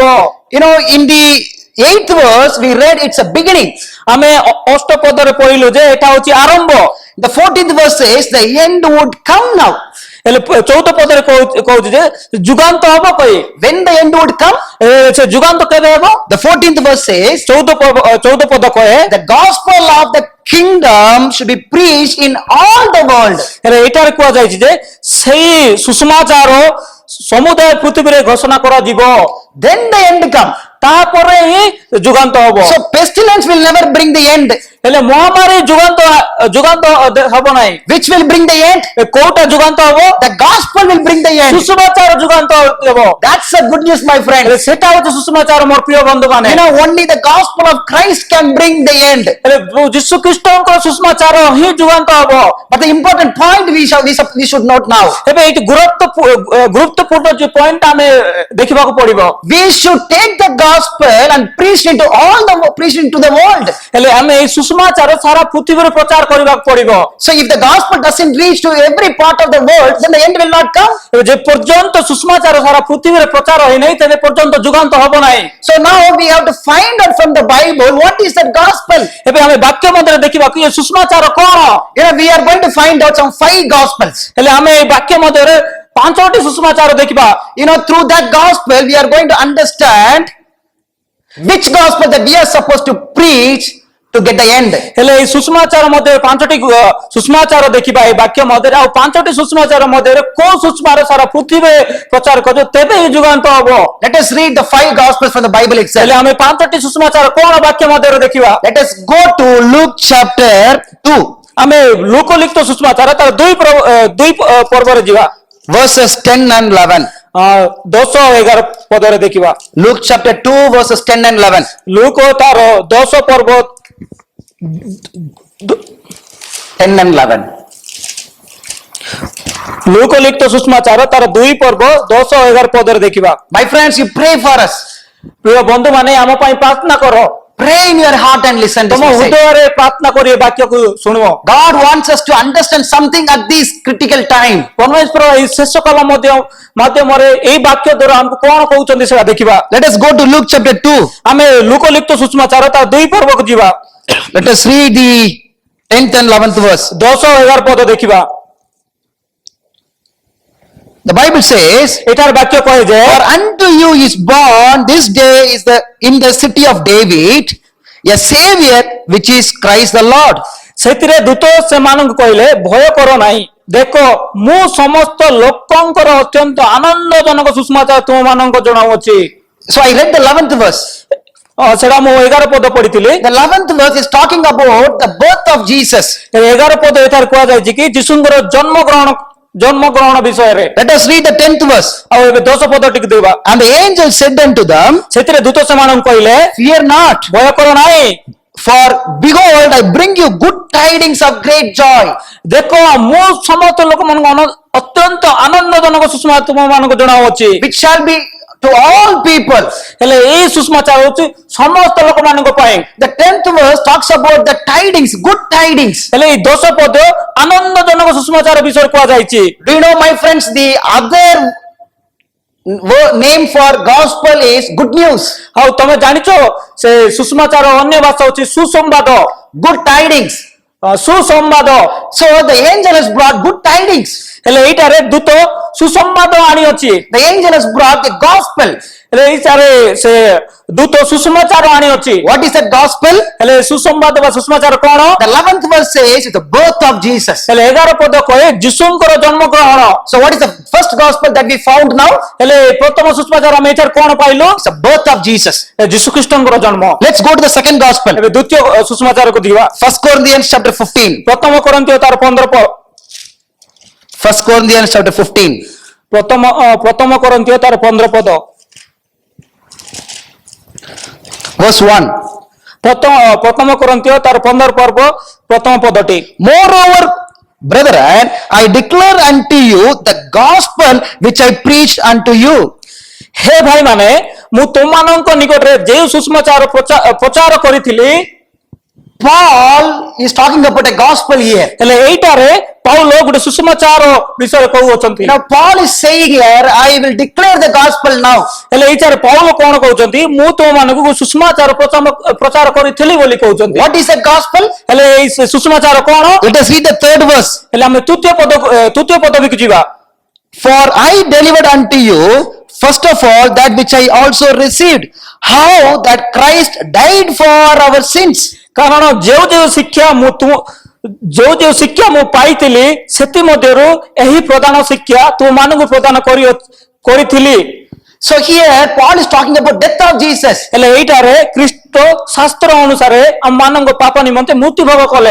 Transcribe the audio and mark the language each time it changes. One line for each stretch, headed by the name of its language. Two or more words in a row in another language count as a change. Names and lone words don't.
English: You know, in the 8th verse we read it's a beginning.
Odia: ଆମେ ଅଷ୍ଟ ପଦରେ ପଢିଲୁ ଯେ ଏଟା ହଉଛି ଆରମ୍ଭ।
English: The 14th verse says the end would come now.
Odia: ହେଲେ 14 ପଦରେ କହୁଛି ଯେ ଯୁଗାନ୍ତ ହବ କହି।
English: When the end would come?
Odia: ସେ ଯୁଗାନ୍ତ କେବେ ହେବ?
English: The 14th verse says
Odia: 14 ପଦ କହେ
English: the gospel of the kingdom should be preached in all the world.
Odia: ହେଲେ ଏଇଟାରେ କୁହାଯାଇଛି ଯେ ସେଇ ସୁସମାଚାର ସମୁଦାୟ ପୃଥିବୀରେ ଘୋଷଣା କରାଯିବ,
English: Then the end come.
Odia: ତାପରେ ହିଁ ଯୁଗାନ୍ତ ହବ।
English: So pestilence will never bring the end.
Odia: ହେଲେ ମହାମାରୀ ଯୁଗାନ୍ତ ହବ ନାହିଁ।
English: Which will bring the end?
Odia: କୋଉଟା ଯୁଗାନ୍ତ ହବ?
English: The gospel will bring the end.
Odia: ସୁସମାଚାର ଯୁଗାନ୍ତ ହେବ।
English: That's a good news, my friend.
Odia: ହେଲେ ସେଟା ହଉଛି ସୁସମାଚାର ମୋର ପ୍ରିୟ ବନ୍ଧୁ ମାନେ।
English: You know, only the gospel of Christ can bring the end.
Odia: ହେଲେ ଯୀଶୁ ଖ୍ରୀଷ୍ଟଙ୍କ ସୁସମାଚାର ହିଁ ଯୁଗାନ୍ତ ହବ।
English: But the important point we should note now.
Odia: ଏବେ ଏଇଠି ଗୁରୁତ୍ୱପୂର୍ଣ୍ଣ ଯୋଉ ପଏଣ୍ଟ ଆମେ ଦେଖିବାକୁ ପଡିବ।
English: We should take the gospel and preach into the world.
Odia: ହେଲେ ଆମେ ଏଇ ସୁସମାଚାର ସାରା ପୃଥିବୀରେ ପ୍ରଚାର କରିବାକୁ ପଡିବ।
English: So if the gospel doesn't reach to every part of the world, then the end will not come.
Odia: ଯେ ପର୍ଯ୍ୟନ୍ତ ସୁସମାଚାର ସାରା ପୃଥିବୀରେ ପ୍ରଚାର ହୋଇନାହିଁ, ତେବେ ପର୍ଯ୍ୟନ୍ତ ଯୁଗାନ୍ତ ହବ ନାହିଁ।
English: So now we have to find out from the Bible what is the gospel.
Odia: ଏବେ ଆମେ ବାକ୍ୟ ମଧ୍ୟରେ ଦେଖିବା କି ଏ ସୁସମାଚାର କଣ।
English: You know, we are going to find out some 5 gospels.
Odia: ହେଲେ ଆମେ ଏଇ ବାକ୍ୟ ମଧ୍ୟରେ 5ଟି ସୁସମାଚାର ଦେଖିବା।
English: You know, through that gospel we are going to understand which gospel that we are supposed to preach to get the end.
Odia: ହେଲେ ଏଇ ସୁଷମାଚାର ମଧ୍ୟରେ ପାଞ୍ଚଟି ସୁଷମାଚାର ଦେଖିବା ଏଇ ବାକ୍ୟ ମଧ୍ୟରେ ଆଉ ପାଞ୍ଚଟି ସୁଷମାଚାର ମଧ୍ୟରେ କୋଉ ସୁଷମାର ସାରା ପୃଥିବୀ ପ୍ରଚାର କରିବ ତେବେ ଏଇ ଯୁଗାନ୍ତ ହବ।
English: Let us read the 5 gospels from the Bible itself.
Odia: ହେଲେ ଆମେ ପାଞ୍ଚଟି ସୁଷମାଚାର କଣ ବାକ୍ୟ ମଧ୍ୟରେ ଦେଖିବା।
English: Let us go to Luke chapter 2,
Odia: ଆମେ ଲୋକଲିଖିତ ସୁଷମାଚାର ତାର ଦୁଇ ପର୍ବରେ ଯିବା।
English: verses 10 and 11.
Odia: 10-11 ପଦରେ ଦେଖିବା।
English: Luke chapter 2, verses 10 and 11.
Odia: ଲୁକ ତାର 10 ପର୍ବ
English: 10 and 11.
Odia: ଲୋକଲିଖିତ ସୁଷମାଚାର ତାର 2 ପର୍ବ 10-11 ପଦରେ ଦେଖିବା।
English: My friends, you pray for us.
Odia: ପ୍ରିୟ ବନ୍ଧୁ ମାନେ ଆମ ପାଇଁ ପ୍ରାର୍ଥନା କର।
English: Pray in your heart and listen to
Odia: ତମ
English: this message.
Odia: ହୃଦୟରେ ପ୍ରାର୍ଥନା କରି ଏ ବାକ୍ୟକୁ ଶୁଣିବ।
English: God wants us to understand something at this critical time.
Odia: ପରମେଶ୍ୱର ଏହି ଶେଷ କାଳ ମାଧ୍ୟମରେ ଏଇ ବାକ୍ୟ ଦ୍ୱାରା ଆମକୁ କଣ କହୁଛନ୍ତି ସେଟା ଦେଖିବା।
English: Let us go to Luke chapter 2.
Odia: ଆମେ ଲୋକଲିଖିତ ସୁଷମାଚାର ତାର 2 ପର୍ବକୁ ଯିବା।
English: Let us read the 10th and 11th verse.
Odia: 10-11 ପଦ ଦେଖିବା।
English: The Bible says,
Odia: ଏଠାର ବାକ୍ୟ କହେ ଯେ
English: for unto you is born this day is in the city of David a Savior, which is Christ the Lord.
Odia: ସେଥିରେ ଦୂତ ସେମାନଙ୍କୁ କହିଲେ ଭୟ କର ନାହିଁ, ଦେଖ ମୁଁ ସମସ୍ତ ଲୋକଙ୍କର ଅତ୍ୟନ୍ତ ଆନନ୍ଦଜନକ ସୁଷମାଚାର ତୁମମାନଙ୍କୁ ଜଣାଉଅଛି।
English: So I read the 11th verse.
Odia: ସେଟା ମୁଁ 11 ପଦ ପଢିଥିଲି।
English: The 11th verse is talking about the birth of Jesus.
Odia: 11 ପଦ ଏଠାରେ କୁହାଯାଇଛି କି ଯୀଶୁଙ୍କର ଜନ୍ମ ଗ୍ରହଣ ବିଷୟରେ।
English: Let us read the 10th verse.
Odia: ଆଉ ଏବେ 10 ପଦ ଟିକେ ଦେବା।
English: And the angel said unto them,
Odia: ସେଥିରେ ଦୂତ ସେମାନଙ୍କୁ କହିଲେ
English: fear not,
Odia: ଭୟ କର ନାହିଁ,
English: for behold, I bring you good tidings of great joy,
Odia: ଦେଖ ମୁଁ ସମସ୍ତ ଲୋକମାନଙ୍କୁ ଅତ୍ୟନ୍ତ ଆନନ୍ଦଜନକ ସୁଷମାଚାର ତୁମମାନଙ୍କୁ ଜଣାଉଅଛି।
English: which shall be to all people.
Odia: ହେଲେ ଏଇ ସୁଷମାଚାର ହଉଛି ସମସ୍ତ ଲୋକମାନଙ୍କ ପାଇଁ।
English: The 10th verse talks about the tidings, good tidings.
Odia: ହେଲେ ଏଇ 10 ପଦ ଆନନ୍ଦଜନକ ସୁଷମାଚାର ବିଷୟରେ କୁହାଯାଇଛି।
English: Do you know, my friends, the other name for gospel is good news,
Odia: ଆଉ ତମେ ଜାଣିଛ ସେ ସୁଷମାଚାର ଅନ୍ୟ ଭାଷା ହଉଛି ସୁସମ୍ବାଦ,
English: good tidings.
Odia: ସୁସମ୍ବାଦ।
English: So the angel has brought good tidings.
Odia: ହେଲେ ଏଇଟାରେ ଦୂତ ସୁସମ୍ବାଦ ଆଣିଅଛି।
English: The angel has brought the gospel.
Odia: ହେଲେ ଏଇଟାରେ ସେ ଦୂତ ସୁସମାଚାର ଆଣିଅଛି।
English: What is that gospel?
Odia: ହେଲେ ସୁସମ୍ବାଦ ବା ସୁସମାଚାର କଣ?
English: The 11th verse says the birth of Jesus.
Odia: ହେଲେ 11 ପଦ କହେ ଯୀଶୁଙ୍କର ଜନ୍ମ ଗ୍ରହଣ।
English: So what is the first gospel that we found now?
Odia: ହେଲେ ପ୍ରଥମ ସୁସମାଚାର ଆମେ ଏଠାରେ କଣ ପାଇଲୁ?
English: It's the birth of Jesus.
Odia: ଯୀଶୁ ଖ୍ରୀଷ୍ଟଙ୍କର ଜନ୍ମ।
English: Let's go to the second gospel.
Odia: ଏବେ ଦ୍ୱିତୀୟ ସୁସମାଚାରକୁ ଯିବା।
English: 1 Corinthians chapter 15.
Odia: ପ୍ରଥମ କରନ୍ତୀୟ ତାର 15
English: 1 Corinthians chapter 15.
Odia: ପ୍ରଥମ କରନ୍ତୀୟ ତାର 15 ପଦ
English: verse 1.
Odia: ପ୍ରଥମ କରନ୍ତୀୟ ତାର 15 ପର୍ବ ପ୍ରଥମ ପଦଟି।
English: Moreover, brethren, I declare unto you the gospel which I preached unto you.
Odia: ହେ ଭାଇମାନେ, ମୁଁ ତୁମମାନଙ୍କ ନିକଟରେ ଯେଉଁ ସୁସମାଚାର ପ୍ରଚାର କରିଥିଲି।
English: Paul is talking about a gospel here.
Odia: ହେଲେ ଏଇଟାରେ ପାଉଲ ଗୋଟେ ସୁସମାଚାର ବିଷୟରେ କହୁଅଛନ୍ତି।
English: Now Paul is saying here, I will declare the gospel now.
Odia: ହେଲେ ଏଇଟାରେ ପାଉଲ କଣ କହୁଛନ୍ତି? ମୁଁ ତୁମମାନଙ୍କୁ ସୁସମାଚାର ପ୍ରଚାର କରିଥିଲି ବୋଲି କହୁଛନ୍ତି।
English: What is the gospel?
Odia: ହେଲେ ଏଇ ସୁସମାଚାର କଣ?
English: Let us read the third verse.
Odia: ହେଲେ ଆମେ ତୃତୀୟ ପଦବୀକୁ ଯିବା।
English: For I delivered unto you first of all that which I also received, how that Christ died for our sins.
Odia: କାରଣ ଯେଉଁ ଶିକ୍ଷା ମୁଁ ପାଇଥିଲି ସେଥିମଧ୍ୟରୁ ଏହି ପ୍ରଧାନ ଶିକ୍ଷା ତୁମମାନଙ୍କୁ ପ୍ରଦାନ କରିଥିଲି।
English: So here Paul is talking about death of Jesus.
Odia: ହେଲେ ଏଇଟାରେ ଖ୍ରୀଷ୍ଟ ଶାସ୍ତ୍ର ଅନୁସାରେ ଆମମାନଙ୍କ ପାପ ନିମନ୍ତେ ମୃତ୍ୟୁଭୋଗ କଲେ।